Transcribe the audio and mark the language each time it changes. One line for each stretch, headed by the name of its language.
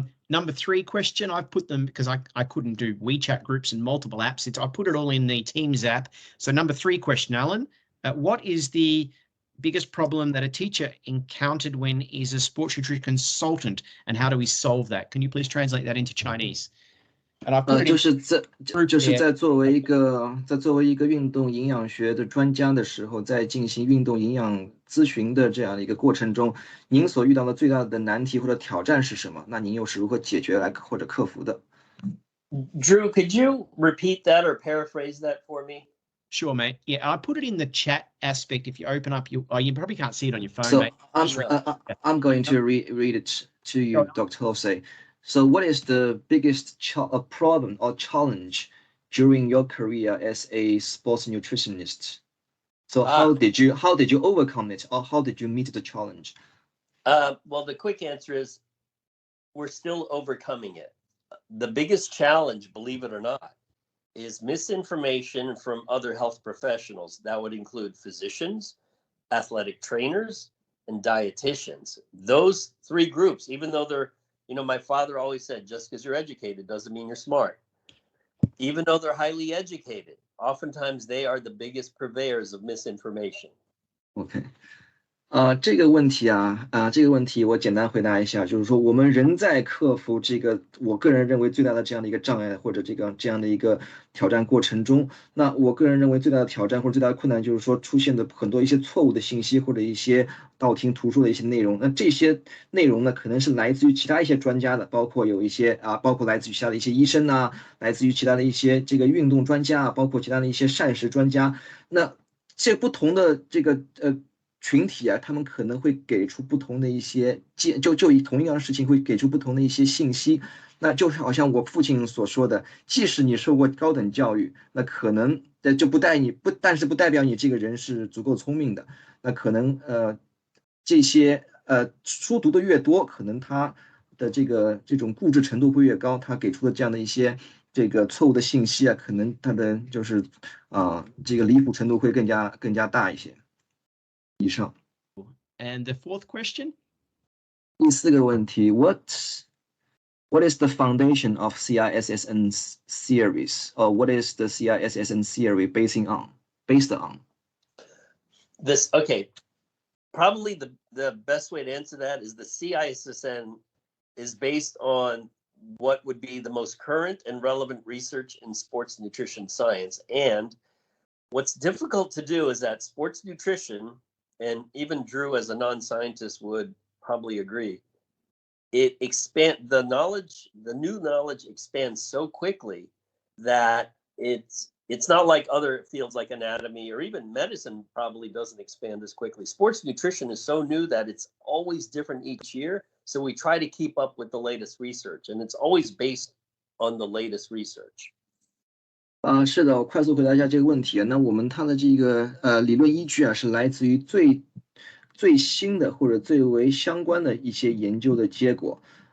English: Number 3 question, I've put them because I couldn't do WeChat groups and multiple apps. I put it all in the Teams app. So number 3 question, Alan, what is the biggest problem that a teacher encountered when he's a sports nutrition consultant, and how do we solve that? Can you please translate that into Chinese? And I put it
Chinese: 就是在作为一个运动营养学的专家的时候，在进行运动营养咨询的这样的一个过程中，您所遇到的最大的难题或者挑战是什么？那您又是如何解决或者克服的？
English: Drew, could you repeat that or paraphrase that for me? Sure, mate. Yeah, I put it in the chat aspect. If you open up you probably can't see it on your phone, So mate. I'm going to read it to you, Dr. Jose. So what is the biggest problem or challenge during your career as a sports nutritionist? So how did you overcome it, or how did you meet the challenge? Well, the quick answer is we're still overcoming it. The biggest challenge, believe it or not, is misinformation from other health professionals. That would include physicians, athletic trainers, and dietitians. Those three groups, even though they're, my father always said, just because you're educated doesn't mean you're smart. Even though they're highly educated, oftentimes they are the biggest purveyors of misinformation. OK.
Chinese: 这个问题我简单回答一下，就是说我们仍在克服这个我个人认为最大的这样的一个障碍或者这样的一个挑战过程中，那我个人认为最大的挑战或者最大的困难就是说出现的很多一些错误的信息或者一些道听途说的一些内容。那这些内容呢，可能是来自于其他一些专家的，包括有一些包括来自于其他的一些医生啊，来自于其他的一些这个运动专家啊，包括其他的一些膳食专家。那这不同的这个群体啊，他们可能会给出不同的一些就以同样的事情会给出不同的一些信息。那就是好像我父亲所说的，即使你受过高等教育，那可能就但是不代表你这个人是足够聪明的。那可能这些书读的越多，可能他的这种固执程度会越高，他给出的这样的一些这个错误的信息啊，可能他的就是这个离谱程度会更加大一些。以上。
English: And the fourth question?
Chinese: 第四个问题
English: What is the foundation of CISSN series? Or what is the CISSN theory based on? This, okay, probably the best way to answer that is the CISSN is based on what would be the most current and relevant research in sports nutrition science. And what's difficult to do is that sports nutrition, and even Drew as a non-scientist would probably agree, the new knowledge expands so quickly that it's not like other fields like anatomy or even medicine probably doesn't expand as quickly. Sports nutrition is so new that it's always different each year. So we try to keep up with the latest research, and it's always based on the latest research.
Chinese: 是的，我快速回答一下这个问题。那我们它的这个理论依据啊，是来自于最新的或者最为相关的一些研究的结果。